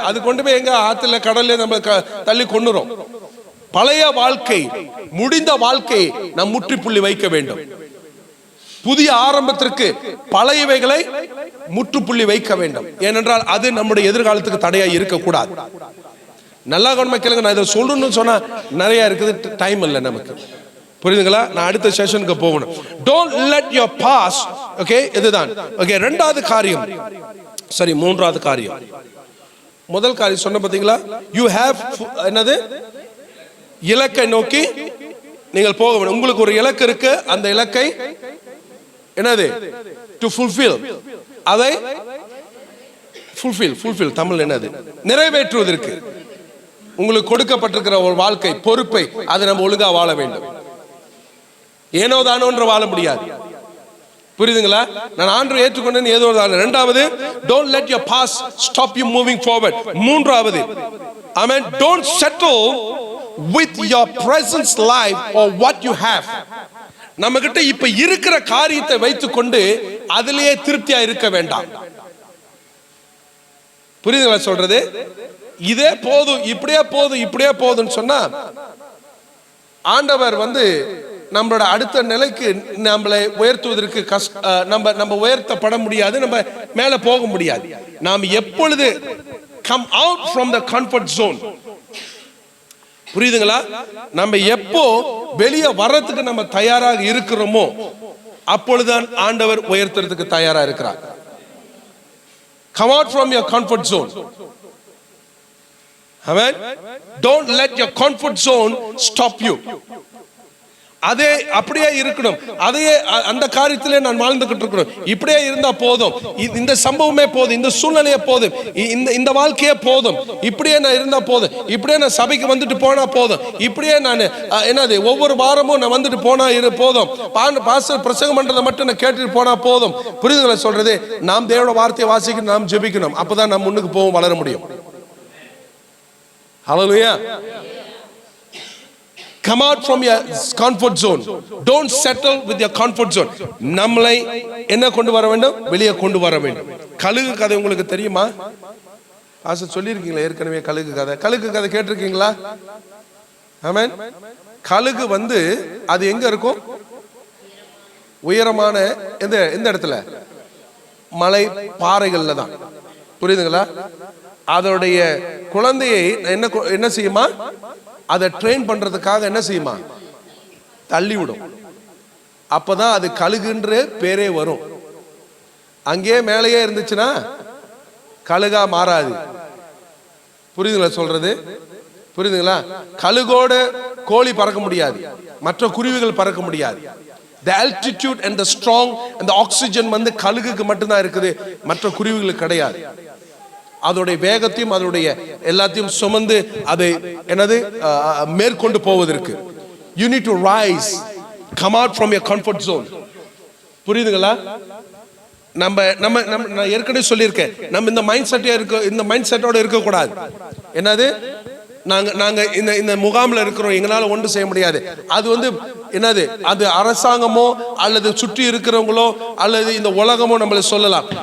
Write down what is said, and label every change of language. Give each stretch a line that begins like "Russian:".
Tamil: அது கொண்டு போய் எங்க ஆத்துல கடல்ல நம்ம தள்ளி கொண்டுரும். பழைய வாழ்க்கை, முடிந்த வாழ்க்கை நாம் முற்றுப்புள்ளி வைக்க வேண்டும். புதிய ஆரம்பத்திற்கு பழையவைகளை முற்றுப்புள்ளி வைக்க வேண்டும். ஏனென்றால் அது நம்முடைய எதிர்காலத்துக்கு தடையா இருக்கக்கூடாது. நல்லா கவனமா கேளுங்க. நான் இதை சொல்லணும்னு சொன்னா நிறைய இருக்குது, டைம் இல்லை நமக்கு. புரியுதுங்களா? நான் அடுத்த செஷனுக்கு போகணும்.
English: Don't let your past, okay, இதுதான்.
Tamil: ஓகே, இரண்டாவது காரியம், சரி, மூன்றாவது காரியம். முதல் காரியம் சொன்ன பாத்தீங்களா?
English: you have என்னது?
Tamil: இலக்கை நோக்கி நீங்கள் போக வேண்டும். உங்களுக்கு ஒரு இலக்கு இருக்கு, அந்த இலக்கை என்னது?
English: to fulfill,
Tamil: அதை fulfill தமிழ் என்னது? நிறைவேற்றுவதற்கு உங்களுக்கு கொடுக்கப்பட்டிருக்கிற ஒரு வாழ்க்கை பொறுப்பை அதை நம்ம ஒழுங்கா வாழ வேண்டும். ஏனோ தானோன்ற வாழ முடியாது. புரியுதுங்களா? நான் ஆண்டவரை ஏற்றுக்கொண்டேன் ஏதோ தானோ.
English: இரண்டாவது, don't let your past stop you moving forward. மூன்றாவது, amen, don't settle with your present life or what you have.
Tamil: நம்ம கிட்ட இப்ப இருக்கிற காரியத்தை வைத்துக்கொண்டு அதிலேயே திருப்தியா இருக்க வேண்டாம். புரியுதுங்களா சொல்றது? இதே போதும், இப்படியே போதும், இப்படியே போதும்னு சொன்னா ஆண்டவர் நம்மளோட அடுத்த நிலைக்கு நம்மளை உயர்த்துவதற்கு நம்ம உயர்த்தப்பட முடியாது, நம்ம மேல போக முடியாது. நாம் எப்பொழுது
English: come out from the comfort zone, புரியுதுங்களா?
Tamil: நம்ம எப்போ வெளியே வர்றதுக்கு நம்ம தயாராக இருக்கிறோமோ அப்பொழுதுதான் ஆண்டவர் உயர்த்துறதுக்கு தயாரா இருக்கிறார்.
English: Come out from your comfort zone. Amen. Don't let your comfort zone stop you.
Tamil: அதே அப்படியே இருக்கணும், அதையே அந்த காரியத்திலே நான் வாழ்ந்துகிட்டு இருக்கணும், இப்படியே இருந்தா போதும், இந்த சம்பவமே போதும், இந்த சூழ்நிலையே போதும், இந்த வாழ்க்கையே போதும், இப்படியே நான் இருந்தா போதும், இப்படியே நான் சபைக்கு வந்துட்டு போனா போதும், இப்படியே நான் என்னது ஒவ்வொரு வாரமும் நான் வந்துட்டு போனா போதும், பாஸ்டர் பிரசங்கம் பண்றதை மட்டும் நான் கேட்டுட்டு போனா போதும். புரியுதுங்களா சொல்றது? நாம் தேவனோட வார்த்தையை வாசிக்கணும், நாம் ஜெபிக்கணும், அப்பதான் நம்ம முன்னுக்கு போவோம், வளர முடியும்.
English: Hallelujah. Come out from your comfort zone. Don't settle with your comfort zone.
Tamil: நம்மளை என்ன கொண்டு வர வேண்டும்? வெளியே கொண்டு வர வேண்டும். கழுகு கதை உங்களுக்கு தெரியுமா? ஆசை சொல்லியிருக்கீங்களா ஏற்கனவே? கழுகு கதை கேட்டிருக்கீங்களா? ஆமென். கழுகு அது எங்க இருக்கும்? உயரமான எந்த இடத்துல? மலை பாறைகள்ல தான். புரியுதுங்களா? அதோடைய குழந்தையை என்ன செய்யுமா? அதை ட்ரெயின் பண்றதுக்காக என்ன செய்யுமா? தள்ளி விடும். அப்பதான் அது கழுகுன்ற பேரே வரும். அங்கே மேலேயே இருந்துச்சுன்னா கழுகா மாறாது. புரியுதுங்களா சொல்றது? புரியுதுங்களா? கழுகோட கோழி பறக்க முடியாது, மற்ற குருவிகள் பறக்க முடியாது.
English: The altitude and the strong and the oxygen
Tamil: கழுகுக்கு மட்டும்தான் இருக்குது, மற்ற குருவிகளுக்கு கிடையாது. அதோடைய வேகத்தையும் அதோடைய எல்லாத்தையும் சுமந்து அதை மேற்கொண்டு போவதற்கு
English: you need to rise, come out from your comfort zone.
Tamil: புரியுதுங்களா? நான் ஏற்கனவே சொல்லியிருக்கேன், நம்ம இந்த மைண்ட் செட்டோட இருக்க கூடாது. என்னது? நாங்க இந்த முகாமில் இருக்கிறோம், எங்களால ஒன்று செய்ய முடியாது. அது அது அரசாங்கமோ அல்லது சுற்றி இருக்கிறவங்களோ அல்லது இந்த உலகமோ நம்மளை சொல்லலாம்.